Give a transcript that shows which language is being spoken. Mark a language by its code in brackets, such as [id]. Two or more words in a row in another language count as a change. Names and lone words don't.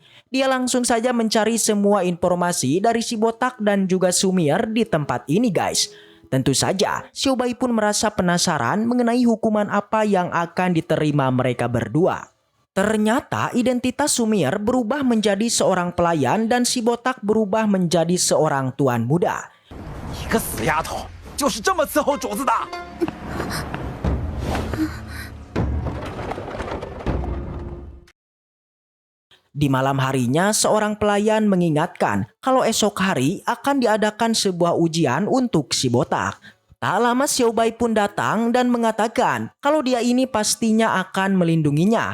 [id] Dia langsung saja mencari semua informasi dari si botak dan juga Sumier di tempat ini guys. Tentu saja, Xiaobai pun merasa penasaran mengenai hukuman apa yang akan diterima mereka berdua. Ternyata identitas Sumier berubah menjadi seorang pelayan dan si botak berubah menjadi seorang tuan muda. [zh] 一个死丫头，就是这么伺候主子的。 [id] Di malam harinya, seorang pelayan mengingatkan kalau esok hari akan diadakan sebuah ujian untuk si botak. Tak lama Xiaobai pun datang dan mengatakan kalau dia ini pastinya akan melindunginya.